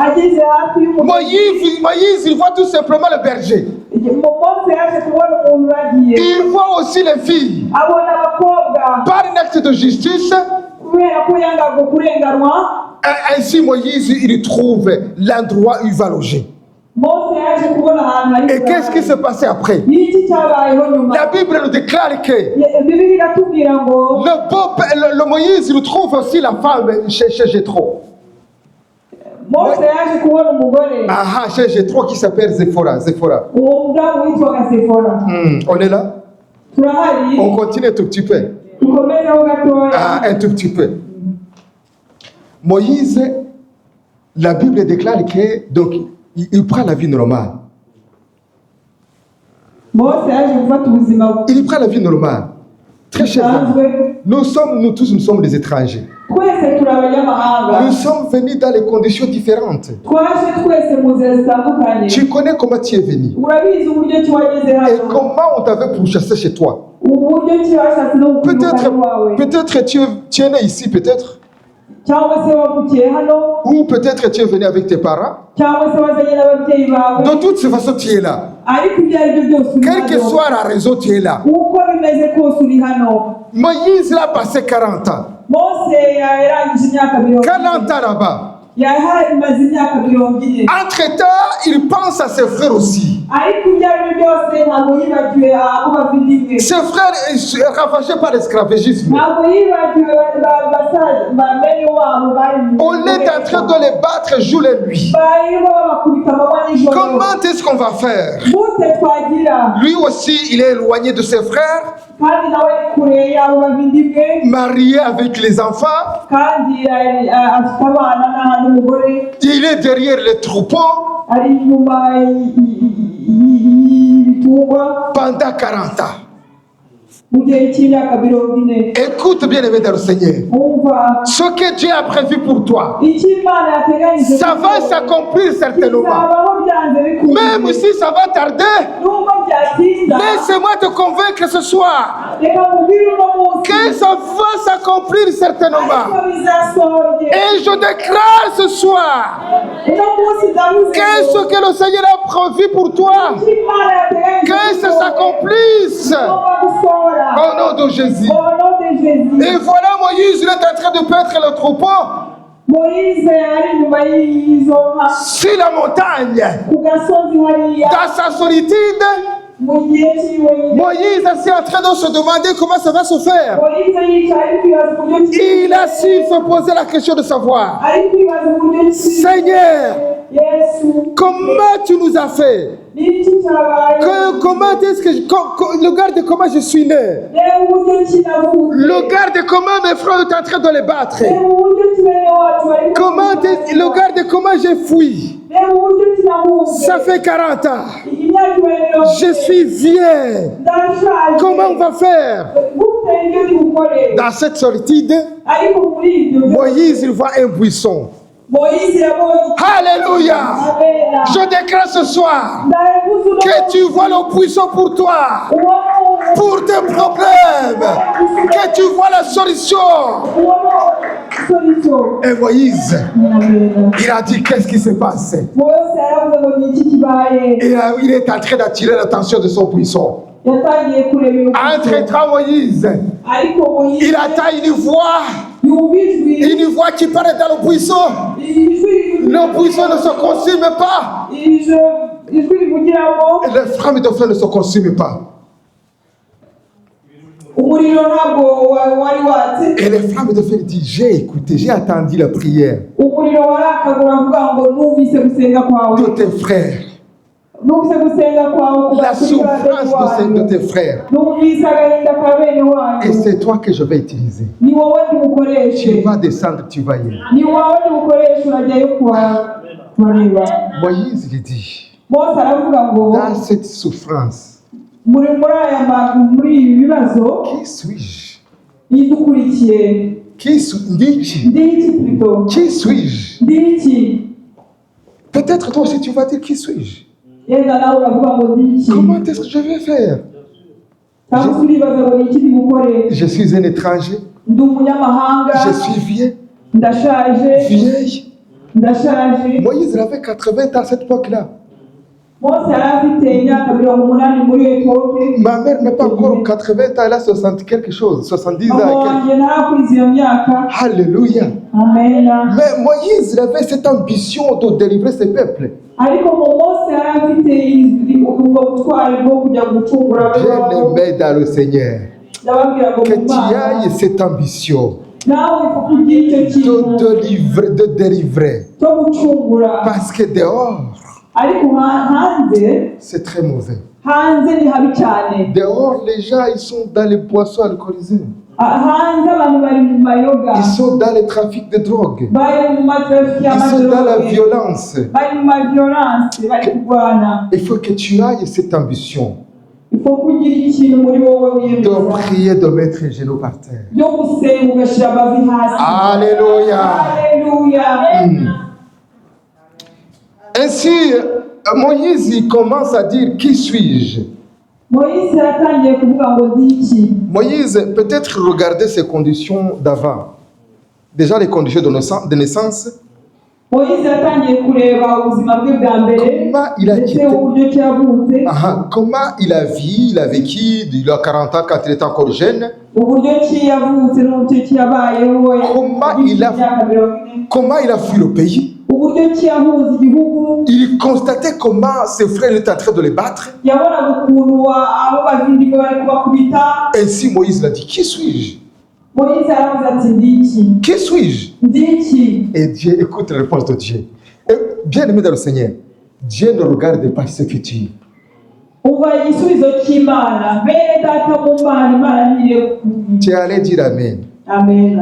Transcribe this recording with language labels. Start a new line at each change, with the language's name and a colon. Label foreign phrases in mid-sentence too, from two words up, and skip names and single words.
French: Moïse, il voit tout simplement le berger. Il voit aussi les filles. Par un acte de justice, ainsi Moïse, il trouve l'endroit où il va loger.
Kinyarwanda: Mose yaje kubona ahantu hari
French: Et qu'est-ce qui s'est passé après?
Kinyarwanda: n'iki cyabayeho nyuma.
French: La Bible nous déclare que
Kinyarwanda: Bibiliya iratubwira ngo
French: le Moïse il trouve aussi la femme chez Jéthro.
Kinyarwanda: Mose yaje kubona umugore
French: Ah, chez Jéthro qui s'appelle Zephora.
Kinyarwanda: uwo mudamu witwaga Sefora.
French: On est là?
Kinyarwanda: Turahari
French: On continue un tout petit peu.
Kinyarwanda: dukomezeho gatoya.
French: Ah, un tout petit peu. Moïse, la Bible déclare que donc il prend la vie normale.
Kinyarwanda: Mose yaje gufata ubuzima
French: Il prend la vie normale. Très cher.
Kinyarwanda: busanzwe.
French: Nous tous, nous sommes des étrangers.
Kinyarwanda: Twese turi abanyamahanga.
French: Nous sommes venus dans des conditions différentes.
Kinyarwanda: Twaje twese mu nzira zitandukanye.
French: Tu connais comment tu es venu.
Kinyarwanda: Urabizi uburyo ki wageze
French: Et
Kinyarwanda: hano.
French: comment on t'avait pourchassé chez toi.
Kinyarwanda: Uburyo ki washatse no
French: Peut-être,
Kinyarwanda: gukundana wawe.
French: peut-être tu es né ici, peut-être.
Kinyarwanda: Cyangwa se wavukiye hano.
French: Ou peut-être tu es venu avec tes parents.
Kinyarwanda: Cyangwa se wazanye n'ababyeyi bawe.
French: De toutes ces façons, tu es là.
Kinyarwanda: Ariko ibyo ari byo byose uri
French: Quelle que
Kinyarwanda: hano.
French: soit la raison, tu es là.
Kinyarwanda: Uko bimeze kose uri hano.
French: Moïse il a passé 40 ans.
Kinyarwanda: Mose yarangije imyaka
French: 40 ans là-bas.
Kinyarwanda: Imaze imyaka 40.
French: Entre-temps, il pense à ses frères aussi.
Kinyarwanda: Ariko ibyo ari byo byose ntabwo yibagiwe abo bavindimwe.
French: Ses frères ravagés par l'esclavagisme.
Kinyarwanda: Ntabwo yibagiwe bene wabo bari mu
French: On est en train de les battre jour et nuit.
Kinyarwanda: barimo babakubita amanywa n'ijoro.
French: Comment est-ce qu'on va faire?
Kinyarwanda: Gute twagira
French: Lui aussi, il est éloigné de ses frères,
Kinyarwanda: kandi nawe ari kure y'abo bavindimwe
French: marié avec les enfants.
Kinyarwanda: kandi afite abana n'umugore
French: Il est derrière les troupeaux
Kinyarwanda: ari inyuma y'ibitungwa
French: pendant 40 ans.
Kinyarwanda: mu gihe cy'imyaka 40.
French: Écoute bien aimé dans le Seigneur.
Kinyarwanda: Umva
French: Ce que Dieu a prévu pour toi,
Kinyarwanda: icyo Imana yateganyije
French: ça va s'accomplir certainement.
Kinyarwanda: kizabaho byanze bikunze.
French: Même si ça va tarder,
Kinyarwanda: Nubwo byatinda
French: laisse-moi te convaincre ce soir
Kinyarwanda: reka mubwire uno munsi
French: que ça va s'accomplir certainement.
Kinyarwanda: ariko bizasohora igihe.
French: Et je déclare ce soir
Kinyarwanda: Uno munsi ndavuze
French: que ce que le Seigneur a prévu pour toi,
Kinyarwanda: icyo Imana yateganyije
French: que ça s'accomplisse
Kinyarwanda: kigomba gusohora
French: au nom de Jésus. au nom de Jésus. Et voilà Moïse, il est en train de paître le troupeau
Kinyarwanda: Moïse ari inyuma y'izo nka
French: sur la montagne.
Kinyarwanda: ku gasozi hariya
French: Dans sa solitude,
Kinyarwanda: mu gihe cy'iwe nyine.
French: Moïse est en train de se demander comment ça va se faire.
Kinyarwanda: Moïse yicaye ari kwibaza uburyo ki
French: Il a su se poser la question de savoir,
Kinyarwanda: ari kwibaza uburyo ki
French: Seigneur,
Kinyarwanda: Yesu
French: comment tu nous as fait?
Kinyarwanda: n'iki cyabaye.
French: Comment est-ce que regarde comment je suis né?
Kinyarwanda: Reba uburyo ki navutse.
French: Regarde comment mes frères sont en train de les battre.
Kinyarwanda: Reba uburyo ki bene wacu bari
French: Regarde comment j'ai fui.
Kinyarwanda: reba uburyo ki nahunze.
French: Ça fait 40 ans.
Kinyarwanda: Imyaka ibaye 40.
French: Je suis vieux.
Kinyarwanda: Ndashaje.
French: Comment on va faire?
Kinyarwanda: Gute ibyo ndi bukore.
French: Dans cette solitude,
Kinyarwanda: Ariko muri ibyo
French: Moïse il voit un buisson.
Kinyarwanda: Moïse yabonye.
French: Alléluia.
Kinyarwanda: Amena.
French: Je déclare ce soir
Kinyarwanda: Ndavuze uno
French: que tu vois le buisson pour toi,
Kinyarwanda: uwo
French: pour tes problèmes, que tu vois la solution. solution. Et Moïse,
Kinyarwanda: Amena.
French: il a dit qu'est-ce qui se passe?
Kinyarwanda: Mose yaravuze ngo ni iki kibaye.
French: Il est en train d'attirer l'attention de son buisson.
Kinyarwanda: Yatangiye kureba iyo
French: Entre-temps, Moïse,
Kinyarwanda: ariko Moïse
French: il attend une voix
Kinyarwanda: yumva ijwi
French: qui paraît dans le buisson.
Kinyarwanda: ijwi
French: Le buisson ne se consume pas.
Kinyarwanda: ijwi rivugiramo
French: Et les flammes de feu ne se consument pas.
Kinyarwanda: umuriro ntabwo wari watse.
French: Et les flammes de feu disent, j'ai écouté, j'ai attendu la prière
Kinyarwanda: Umuriro warakagura avuga ngo numvise gusenga kwawe.
French: de tes frères,
Kinyarwanda: Numvise gusenga kwawe
French: la souffrance de tes frères.
Kinyarwanda: numvise agahinda ka bene
French: Et
Kinyarwanda: wanyu.
French: c'est toi que je vais utiliser.
Kinyarwanda: Ni wowe
French: Tu
Kinyarwanda: ndibukoreshe.
French: vas descendre, tu vas y aller.
Kinyarwanda: Ni wowe ndibukoreshe urajyayo kubareba.
French: Moïse lui dit,
Kinyarwanda: Mose aravuga ngo
French: dans cette souffrance,
Kinyarwanda: muri ibi bibazo
French: qui suis-je?
Kinyarwanda: idukurikiye
French: Qui suis-je?
Kinyarwanda: ndi iki plutôt
French: Qui suis-je?
Kinyarwanda: ndi iki.
French: Peut-être toi aussi tu vas dire, qui suis-je?
Kinyarwanda: Yenda nawe uravuga ngo ndi iki.
French: Comment est-ce que je vais faire?
Kinyarwanda: Cyangwa se uribaza ngo ni iki ndibukore.
French: Je suis un étranger,
Kinyarwanda: Ndi umunyamahanga.
French: je suis vieux,
Kinyarwanda: Ndashaje.
French: vieille.
Kinyarwanda: Ndashaje.
French: Moïse avait 80 ans à cette époque-là.
Kinyarwanda: Mose yari afite imyaka 80 muri epoke.
French: Ma mère n'a pas encore 80 ans, elle a 60 quelque chose, 70 ans.
Kinyarwanda: wanjye ntarakwiza iyo myaka.
French: Alléluia.
Kinyarwanda: Amen.
French: Mais Moïse il avait cette ambition de délivrer ses peuples.
Kinyarwanda: ariko Mose yari afite ubwo butwari bwo kujya gucungura
French: Bien-aimé dans le Seigneur,
Kinyarwanda: ndababwira ngo
French: que tu ailles cette ambition
Kinyarwanda: nawe kugira icyo kintu
French: de délivrer.
Kinyarwanda: cyo gucungura.
French: Parce que dehors,
Kinyarwanda: ariko hanze
French: c'est très mauvais.
Kinyarwanda: hanze ni habi cyane.
French: Dehors, les gens, ils sont dans les boissons alcoolisées.
Kinyarwanda: hanze abantu bari mu mayoga,
French: Ils sont dans les trafics de drogue.
Kinyarwanda: bari mu matrafiki
French: Ils sont dans la
Kinyarwanda: y'amadroge,
French: violence.
Kinyarwanda: bari mu maviolence, bari kurwana.
French: Il faut que tu ailles cette ambition Il faut
Kinyarwanda: kugira ikintu muri wowe
French: de
Kinyarwanda: wiyemeza
French: prier, de mettre les genoux par terre.
Kinyarwanda: byo gusenga ugashyira amavi hasi.
French: Alléluia.
Kinyarwanda: Alléluia.
French: Ainsi, Moïse il commence à dire qui suis-je?
Kinyarwanda: Moïse yatangiye kuvuga ngo ndi iki.
French: Moïse, peut-être regarder ses conditions d'avant. Déjà les conditions de naissance.
Kinyarwanda: Moïse yatangiye kureba ubuzima bwe bwa mbere
French: Comment il a
Kinyarwanda: ndetse
French: quitté?
Kinyarwanda: uburyo ki yavutse,
French: Comment il a vécu, il a 40 ans quand il était encore jeune.
Kinyarwanda: uburyo ki yavutse n'uburyo ki yabayeho
French: Comment il a fui le pays.
Kinyarwanda: uburyo ki yahuza igihugu.
French: Il constatait comment ses frères étaient en train de les battre.
Kinyarwanda: yabonaga ukuntu abo bavindimwe bari kubakubita.
French: Ainsi Moïse l'a dit, qui suis-je?
Kinyarwanda: Moïse aravuze ati ndi iki.
French: Qui suis-je?
Kinyarwanda: Ndi iki.
French: Et Dieu, écoute la réponse de Dieu. Et bien aimé dans le Seigneur, Dieu ne regarde pas ce que tu es.
Kinyarwanda: umva igisubizo cy'Imana. bene data mu Mana, Imana ntireba ukuri.
French: Tu es allé dire Amen.
Kinyarwanda: Amen.